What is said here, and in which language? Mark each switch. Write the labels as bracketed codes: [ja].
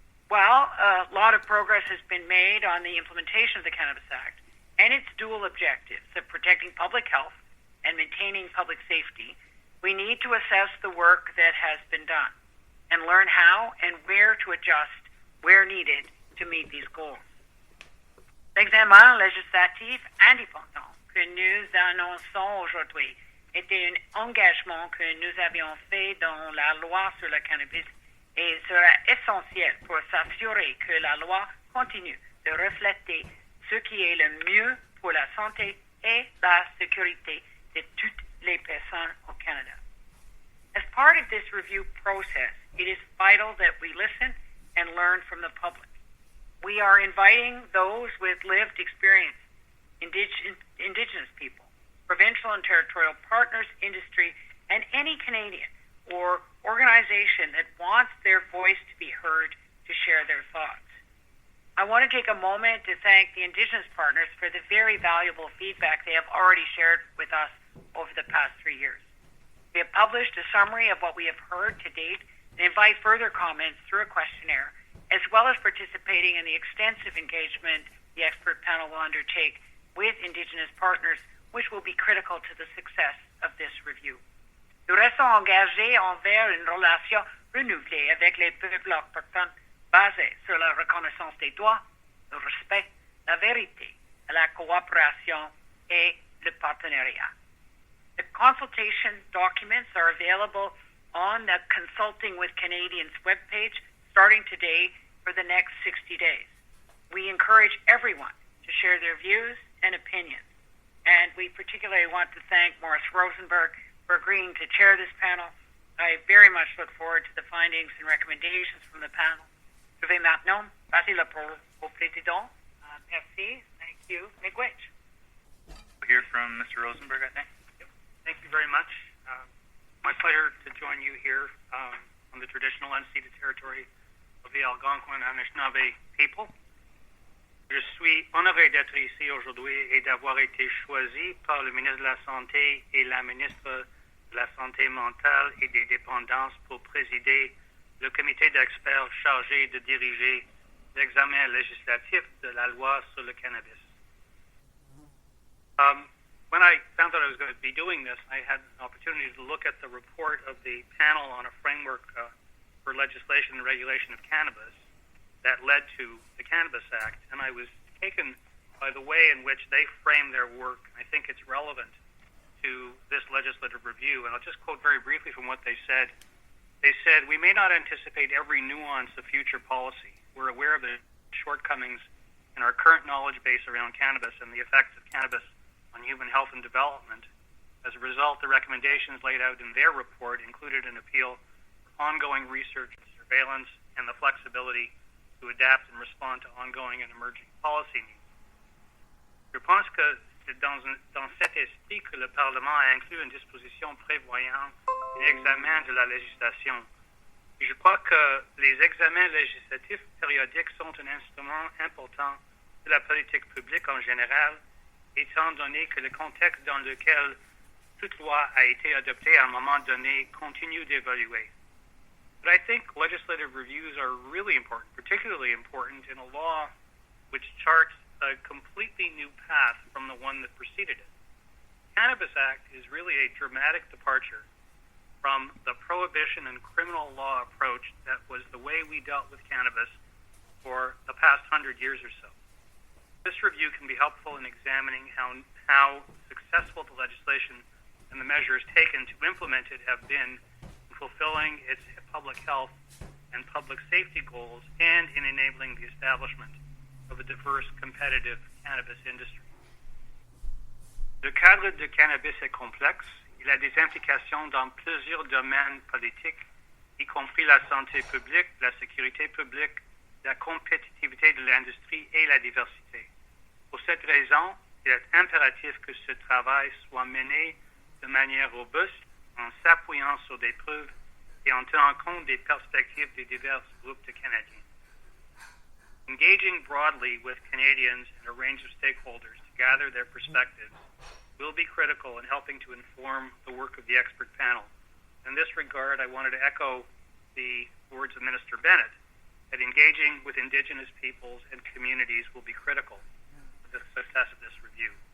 [en] Well, a lot of progress has been made on the implementation of the Cannabis Act and its dual objectives of protecting public health and maintaining public safety. We need to assess the work that has been done and learn how and where to adjust where needed to meet these goals. [fr] L'examen législatif indépendant que nous annonçons aujourd'hui était un engagement que nous avions fait dans la loi sur le cannabis et sera essentiel pour s'assurer que la loi continue de refléter ce qui est le mieux pour la santé et la sécurité de toutes les personnes au Canada. [en] As part of this review process, it is vital that we listen and learn from the public. We are inviting those with lived experience, Indigenous people, provincial and territorial partners, industry, and any Canadian or organization that wants their voice to be heard to share their thoughts. I want to take a moment to thank the Indigenous partners for the very valuable feedback they have already shared with us over the past 3 years. We have published a summary of what we have heard to date and invite further comments through a questionnaire, as well as participating in the extensive engagement the expert panel will undertake with Indigenous partners, which will be critical to the success of this review. [fr] Nous restons engagés envers une relation renouvelée avec les peuples autochtones basée sur la reconnaissance des droits, le respect, la vérité, la coopération et le partenariat. [en] The consultation documents are available on the Consulting with Canadians webpage starting today for the next 60 days. We encourage everyone to share their views and opinions. And we particularly want to thank Maurice Rosenberg for agreeing to chair this panel. I very much look forward to the findings and recommendations from the panel. [fr] Je vais maintenant passer la parole au président. Merci. [en] Thank you. Miigwech. We'll hear from Mr. Rosenberg, I think. Thank you very much. My pleasure to join you here on the traditional unceded territory of the Algonquin and Anishinaabe people. [fr] Je suis honoré d'être ici aujourd'hui et d'avoir été choisi par le ministre de la Santé et la ministre de la Santé mentale et des dépendances pour présider le comité d'experts chargé de diriger l'examen législatif de la loi sur le cannabis. [en] When I found out I was going to be doing this, I had an opportunity to look at the report of the panel on a framework for legislation and regulation of cannabis that led to the Cannabis Act, and I was taken by the way in which they framed their work. I think it's relevant to this legislative review, and I'll just quote very briefly from what they said. They said, "We may not anticipate every nuance of future policy. We're aware of the shortcomings in our current knowledge base around cannabis and the effects of cannabis on human health and development. As a result, the recommendations laid out in their report included an appeal for ongoing research and surveillance and the flexibility to adapt and respond to ongoing and emerging policy needs." [fr] Je pense que c'est dans cet esprit que le Parlement a inclus une disposition prévoyant un examen de la législation. Je crois que les examens législatifs périodiques sont un instrument important de la politique publique en général, étant donné que le contexte dans lequel toute loi a été adoptée à un moment donné continue d'évoluer. [en] But I think legislative reviews are really important, particularly important in a law which charts a completely new path from the one that preceded it. The Cannabis Act is really a dramatic departure from the prohibition and criminal law approach that was the way we dealt with cannabis for the past 100 years or so. This review can be helpful in examining how successful the legislation and the measures taken to implement it have been in fulfilling its public health and public safety goals and in enabling the establishment of a diverse, competitive cannabis industry. [fr] Le cadre de cannabis est complexe. Il a des implications dans plusieurs domaines politiques, y compris la santé publique, la sécurité publique, la compétitivité de l'industrie et la diversité. Pour cette raison, il est impératif que ce travail soit mené de manière robuste, en s'appuyant sur des preuves et en tenant compte des perspectives des divers groupes de Canadiens. [en] Engaging broadly with Canadians and a range of stakeholders to gather their perspectives will be critical in helping to inform the work of the expert panel. In this regard, I wanted to echo the words of Minister Bennett that engaging with Indigenous peoples and communities will be critical to the success of this review.